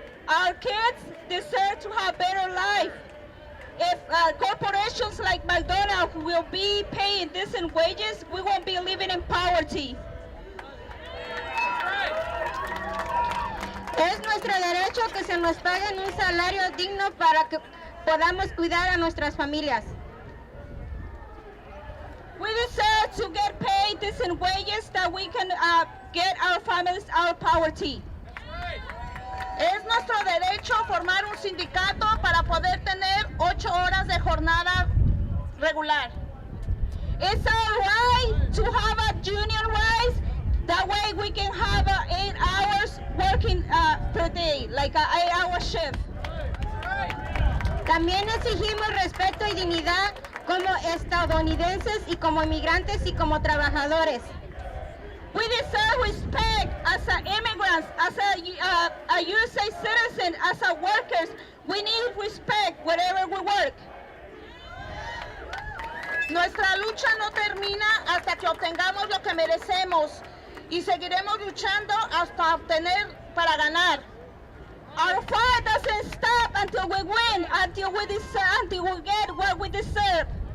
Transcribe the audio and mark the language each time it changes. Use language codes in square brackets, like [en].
[en] Our kids deserve to have better life. If corporations like McDonald's will be paying decent wages, we won't be living in poverty. [es] Es nuestro derecho que se nos paguen un salario digno para que podamos cuidar a nuestras familias. [en] We deserve to get paid decent wages that we can get our families out of poverty. [es] Es nuestro derecho formar un sindicato para poder tener 8 horas de jornada regular. [en] It's our right to have a union rights. That way we can have 8 hours working per day, like an 8-hour shift. [es] También exigimos respeto y dignidad como estadounidenses y como inmigrantes y como trabajadores. [en] We deserve respect as immigrants, as a USA citizen, as workers. We need respect wherever we work. [es] Nuestra lucha no termina hasta que obtengamos lo que merecemos y seguiremos luchando hasta obtener para ganar. [en] Our fight doesn't stop until we win, until we get what we deserve.